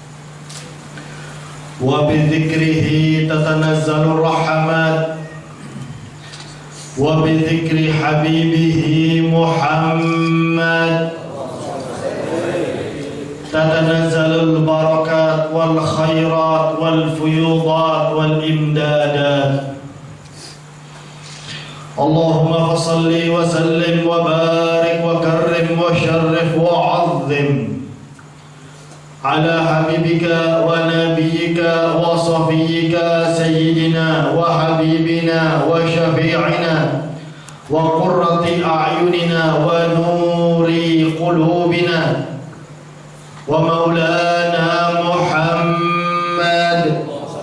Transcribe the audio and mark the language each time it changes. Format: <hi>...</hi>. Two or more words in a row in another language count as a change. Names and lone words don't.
<ar>وبذكره تتنزل الرحمات وبذكر حبيبه محمد تتنزل البركات والخيرات والفيوضات والإمدادات. اللهم فصل وسلم وبارك وكرم وشرف وعظم على حبيبك ونبيك وصفيك سيدنا وحبيبنا وشفيعنا وقرة أعيننا ونور قلوبنا ومولانا محمد</ar>